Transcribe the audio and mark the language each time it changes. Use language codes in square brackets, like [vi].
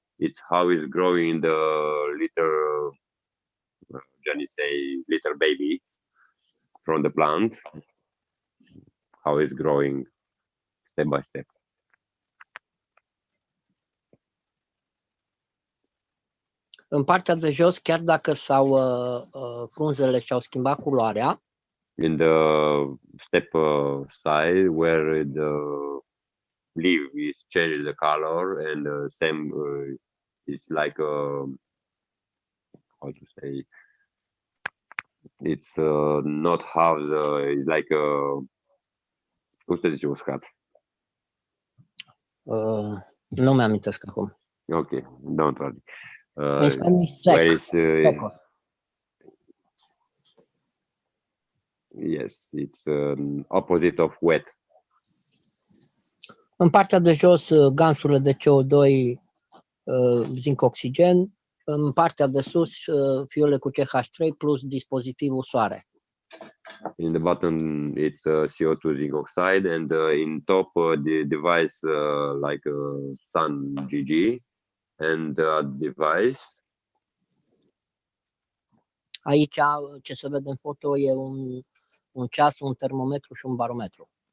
[en] it's how it's growing the little, Johnny say, little babies from the plant, how it's growing step by step. [ro] În partea de jos, chiar dacă frunzele și-au schimbat culoarea, [en] In the step side where the leaf is changing the color and same it's like how to say, it's not half the, it's like [ro] cum se zice uscat? nu mi-amintesc acum. [en] Ok, don't worry. [ro] În Spanish, sec. [en] Where is, [es] Secos. [en] yes, it's opposite of wet. [ro] În partea de jos, gansurile de CO2, zinc oxigen. În partea de sus, fiole cu CH3 plus dispozitivul soare. [en] In the bottom, it's CO2 zinc oxide, and in top, the device like Sun GG, and device. [ro] Aici, ce se vede în foto, e un ceas, un termometru și un barometru.